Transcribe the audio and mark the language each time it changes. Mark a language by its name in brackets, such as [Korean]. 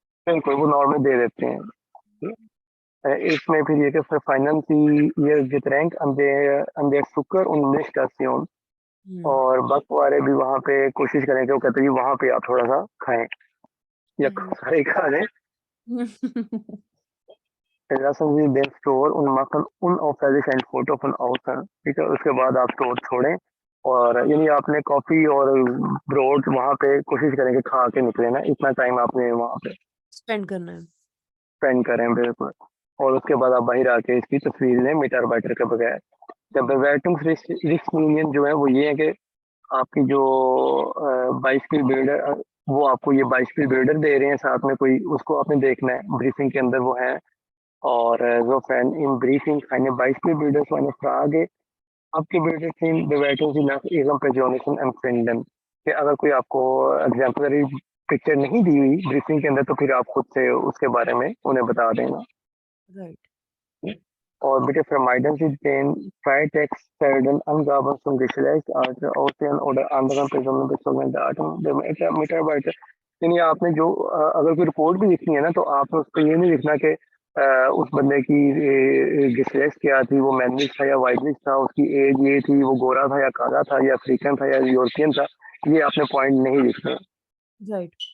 [Hindi] बिल्कुल, वो नॉर्मल दे देते हैं। ठीक है? इसमें फिर ये कि फाइनेंस ये [German] getränk an der Zucker und Milchstation, [Hindi] और बस वाले भी वहाँ पे कोशिश करें कि वो कहते हैं वहाँ पे आप थोड़ा सा खाएं या सारे खा लें। [German] lassen Sie den Store und machen unauffällig ein Foto von außen। [Hindi] ठीक है, उसके बाद आप स्टोर छोड़ें, और यानी आपने कॉफी और ब्रोड वहाँ पे कोशिश करें कि खा के निकले ना, इतना टाइम आपने वहाँ पे स्पेंड करना है। स्पेंड करें। बिल्कुल, और उसके बाद आप बाहर आके इसकी तस्वीर लें मीटर बाइटर के बगैर। जब रिस्क यूनियन जो है वो ये है कि आपकी जो बाइसिकल बिल्डर, वो आपको ये बाइसिकल बिल्डर दे रहे हैं साथ में कोई, उसको आपने देखना है ब्रीफिंग के अंदर वो है। [German] और insofern im Briefing eine Beispielbilder für eine Frage abgebildet sind, bewerten Sie nach Ihrem persönlichen Empfinden। [Hindi] कि अगर कोई आपको एग्जाम्पलरी पिक्चर नहीं दी हुई ब्रीफिंग के अंदर तो फिर आप खुद से उसके बारे में उन्हें बता देना। Right. [German] Bitte vermeiden Sie den Freitextfeldern Angaben zum Geschlecht, Alter, Aussehen oder anderen personenbezogenen Daten der Mitarbeiter। [Hindi] यानी आपने जो अगर कोई रिपोर्ट भी लिखनी है ना तो आपने उस पर ये नहीं लिखना कि उस बंदे की डिस्ट्रेस क्या थी, वो मैनिक था या वाइटलिक था, उसकी एज ये थी, वो गोरा था या काला था या अफ्रीकन था या यूरोपियन था, ये आपने पॉइंट नहीं लिखना। राइट।